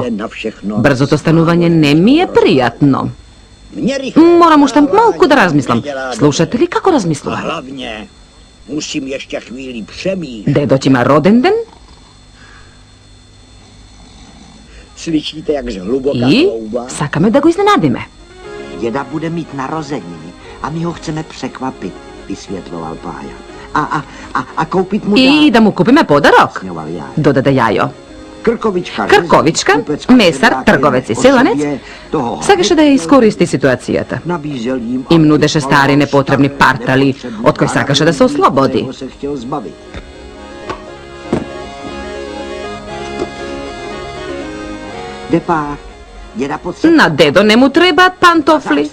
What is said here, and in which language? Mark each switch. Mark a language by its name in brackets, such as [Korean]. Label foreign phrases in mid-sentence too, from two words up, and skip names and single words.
[Macedonian] Брзото станување не ми е пријатно. Морам уште малку да размислам. Слушате ли како размислува? Дедо ќе има роден ден? И сакаме да го изненадиме. [Czech] Děda bude mít narozeniny a my ho chceme překvapit, vysvětloval Pája. A koupit mu [Macedonian] И да му купиме подарок, додаде Јајо. Крковичка, месар, трговец и селанец, сакаше да ја искористи ситуацијата. Им нудеше стари непотребни партали, од кои сакаше да се ослободи. На дедо не му требаат пантофли.